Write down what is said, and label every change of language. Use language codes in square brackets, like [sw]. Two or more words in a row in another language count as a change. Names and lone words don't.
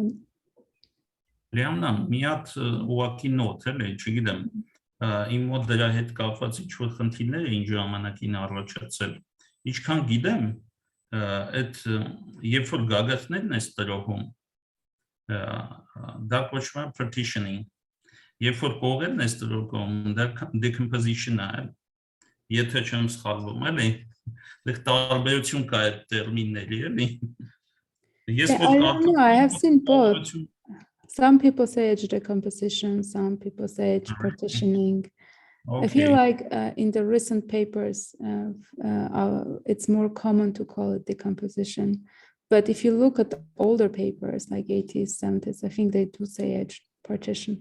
[hy] Լիամնա, մի հատ ուղակի նոթ էլի, չգիտեմ, իմ մոտ դրա հետ կապված ինչ-որ խնդիրներ էին ժամանակին առաջացել։ Ինչքան գիտեմ, այդ երբ որ գագաթներն ես տրոհում, դա կոչվում է partitioning, երբ որ կողերն ես տրոհում, դա decomposition է, եթե չեմ սխալվում, էլի, դեռ տարբերություն կա այդ տերմինների, էլի։ [en] I don't know, I have seen both. Some people say edge decomposition, some people say edge partitioning. Okay. I feel like in the recent papers, it's more common to call it decomposition. But if you look at the older papers, like 80s, 70s, I think they do say edge partition.